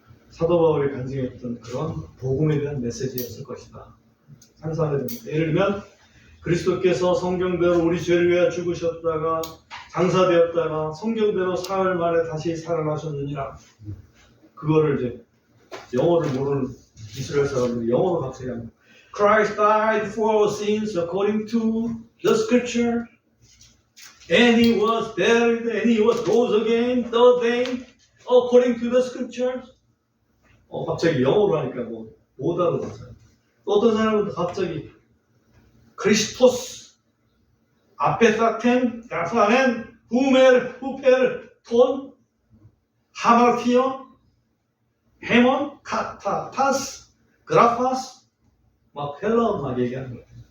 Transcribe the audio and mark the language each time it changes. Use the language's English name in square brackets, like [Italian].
[Korean] 사도 바울이 간증했던 그런 복음에 대한 메시지였을 것이다. 상상을 해봅니다. 예를 들면 그리스도께서 성경대로 우리 죄를 위하여 죽으셨다가 장사되었다가 성경대로 사흘 만에 다시 살아나셨느니라. 그거를 이제 영어를 모르는 이스라엘 사람들이 영어로 갑자기 합니다. [English] Christ died for our sins according to the scripture, and he was buried, and he was rose again third day according to the scriptures. [Korean] 갑자기 영어로 하니까 못 알아듣어요. 또 어떤 사람은 갑자기 [Greek] 크리스토스 아페사텐 야사넨 후페르 톤 하마티온 헤몬 카타타스 그라파스 [Korean] 막 헬라어 막 얘기하는 거예요.